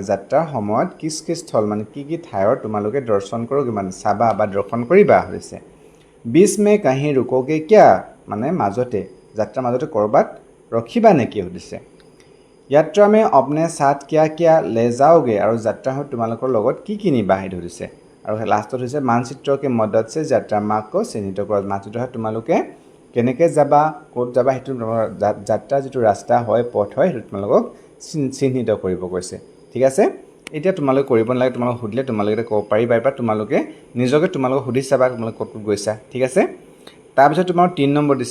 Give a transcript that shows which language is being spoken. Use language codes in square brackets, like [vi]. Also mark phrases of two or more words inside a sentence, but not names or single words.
[as] যাত্ৰাৰ সময়ত [hi] किस स्थल [as] মানে কি ঠাইৰ তোমালোকে দৰ্শন কৰোগে মানে চাবা বা দৰ্শন কৰিবা হৈছে [hi] बीच में कहीं रुकोगे क्या [as] মানে মাজতে যাত্ৰা মাজতে কৰবাত ৰখিবা নেকি হদিছে [hi] यात्रा में अपने साथ क्या ले जाओगे [as] আৰু যাত্ৰা হয় তোমালোকৰ লগত কি কিনিবা হে ধৰিছে আৰু লাষ্টত হৈছে [hi] मानचित्र के मदद से यात्रा मार्ग को चिह्नित [as] কৰা মানচিত্ৰ হয় তোমালোকে কেনেকৈ যাবা ক'ত যাবা হেতু যাত্ৰা যেটো ৰাস্তা হয় পথ হয় তোমালোকক চিহ্নিত কৰিব কৈছে ঠিক আছে এতিয়া তোমালোকে কৰিব নালাগে তোমালোক হুদিলে তোমালোকে ক'ব পাৰিবা বা তোমালোকে নিজকে তোমালোক হুদি চাবা তোমালোক ক'ত গৈছা ঠিক আছে তাৰ পিছত তোমাৰ 3 নম্বৰ দিছে